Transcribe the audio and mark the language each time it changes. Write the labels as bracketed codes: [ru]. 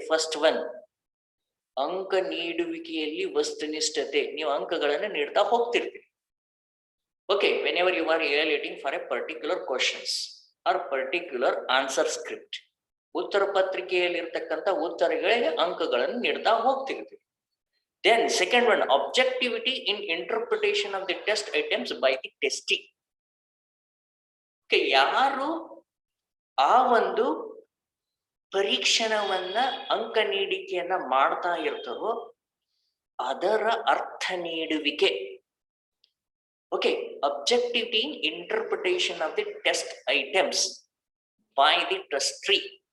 [en] first one, [kn] ಅಂಕ ನೀಡುವಿಕೆಯಲ್ಲಿ ವಸ್ತುನಿಷ್ಠತೆ. ನೀವು ಅಂಕಗಳನ್ನು ನೀಡ್ತಾ ಹೋಗ್ತಿರ್ತೀರಿ. [en] okay, whenever you are evaluating for a particular questions or particular answer script, [kn] ಉತ್ತರ ಪತ್ರಿಕೆಯಲ್ಲಿ ಇರ್ತಕ್ಕಂಥ ಉತ್ತರಗಳಿಗೆ ಅಂಕಗಳನ್ನು ನೀಡ್ತಾ ಹೋಗ್ತಿರ್ತೀವಿ. [en] Then second one, objectivity in interpretation of the test items by the testee. [kn] Okay, ಯಾರು ಆ ಒಂದು ಪರೀಕ್ಷಣವನ್ನ ಅಂಕ ನೀಡಿಕೆಯನ್ನ ಮಾಡ್ತಾ ಇರ್ತಾರೋ ಅದರ ಅರ್ಥ ನೀಡುವಿಕೆ. [en] Okay, objectivity in interpretation of the test items by the testee.